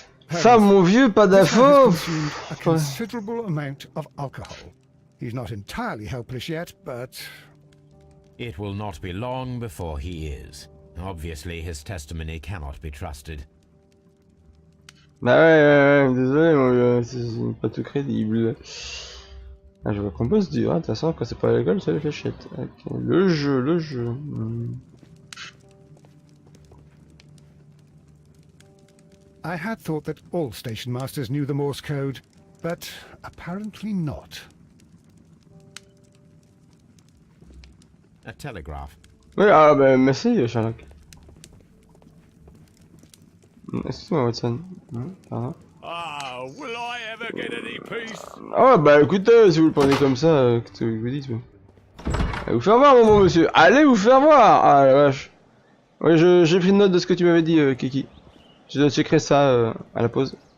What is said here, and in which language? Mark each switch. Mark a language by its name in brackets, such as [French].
[French] Ça, mon vieux, pas [English] This man [French] d'infos. [English] has consumed a considerable amount of alcohol. He's not entirely helpless yet, but It will not be long before he is. Obviously, his testimony cannot be trusted. [French] Bah ouais, désolé, mon vieux, c'est pas tout crédible. Ah, je vois qu'on bosse dur, hein. De toute façon, quand c'est pas à l'école, c'est les fléchettes. Okay. Le jeu. [English] I had thought that all station masters knew the Morse code, but apparently not. A telegraph. [French] Oui, ah bah merci, Sherlock. Excuse-moi, Watson. Pardon. [English] Ah, will I ever get any peace? [French] Ah bah écoutez, si vous le prenez comme ça, qu'est-ce que vous dites? Allez vous faire voir, mon bon monsieur. Allez vous faire voir. Ah la vache. Oui, j'ai pris note de ce que tu m'avais dit, Kiki. Je dois checkerai ça à la pause.